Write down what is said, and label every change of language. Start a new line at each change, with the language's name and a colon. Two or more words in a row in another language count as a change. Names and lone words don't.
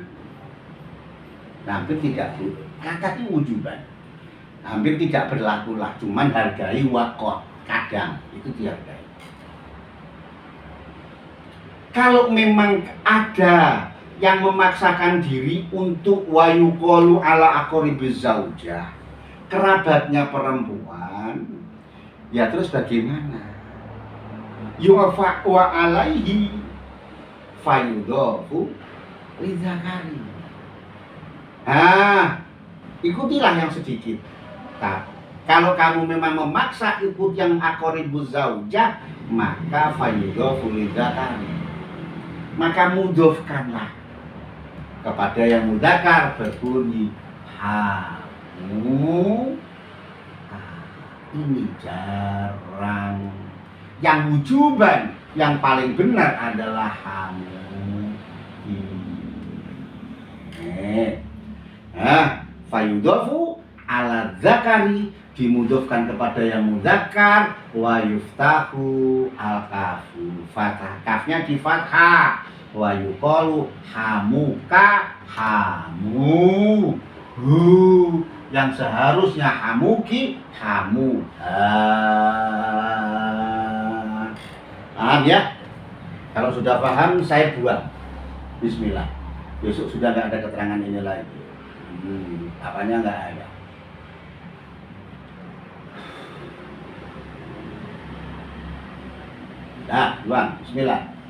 Indonesian: Hampir tidak boleh. Kata itu wujuban. Hampir tidak berlaku lah, cuman hargai waqad, kadang itu dihargai. Kalau memang ada yang memaksakan diri untuk
Arabic: وَيُقَالُ إِلَى أَقَارِبِ الزَّوْجَةِ,
Indonesian: kerabatnya perempuan, ya terus bagaimana?
Arabic: يُوَافَى وَعَلَيْهِ فَيُضَافُ لِلذَّكَرِ.
Indonesian: Ikutilah yang sedikit. Kalau kamu memang memaksa ikut yang
Arabic: أَقَارِبُ الزَّوْجَةِ,
Indonesian: maka
Arabic: فَيُضَافُ لِلذَّكَرِ.
Indonesian: Maka mudhofkanlah kepada yang mudzakkar berbunyi hamu. Ini jarang. Yang wujuban, yang paling benar adalah hamu.
Arabic: فَيُضَافُ إِلَى الذَّكَرِ,
Indonesian: dimudhofkan kepada yang mudzakkar,
Arabic: وَيُفْتَحُ الْكَافُ,
Indonesian: fathah kafnya di fathah,
Arabic: وَيُقَالُ حَمُوكَ حَمُوهُ,
Indonesian: yang seharusnya
Arabic: حَمُوكِ حَمُو.
Indonesian: Paham ya? Kalau sudah paham, saya buang. Bismillah. Besok sudah nggak ada keterangan ini lagi. Apanya nggak ada. Nah, buang. Bismillah.